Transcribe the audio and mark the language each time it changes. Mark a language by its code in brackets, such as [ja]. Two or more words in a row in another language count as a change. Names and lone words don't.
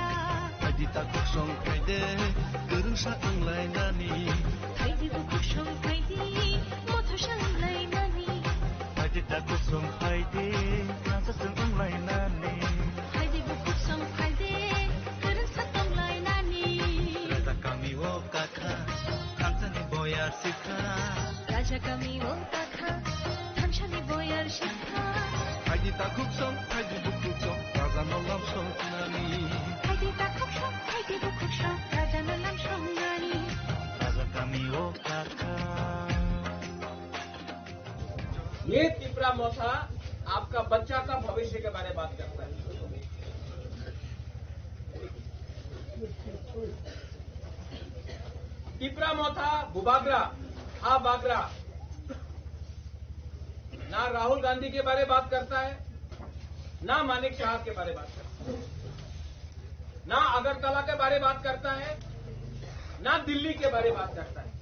[trp] Haidita kuksong kaide gerungsa anglai nani. Haidi bukuksong haidi mothosang lai nani. Haidita kuksong kaide nasasang anglai nani. Haidi bukuksong haidi gerung satong lai nani. Raja kami wo kakha, थामसानि बयार शिखा. Raja kami wo kakha, थामसानि बयार शिखा. Haidita kuksong, haidi bukuksong, raja no lam song nani. Haidita kuksong, haidi bukuksong, raja no lam song nani. Raja kami wo kakha. [hi] ये तिपरा मोथा आपका बच्चा का भविष्य के बारे में बात करता है. तिपरा मोथा [trp] बुबागरा हा बागरा [hi] ना राहुल गांधी के बारे में बात करता है, ना मानिक शाह के बारे में बात करता है, ना अगरतला के बारे में बात करता है, ना दिल्ली के बारे में बात करता है.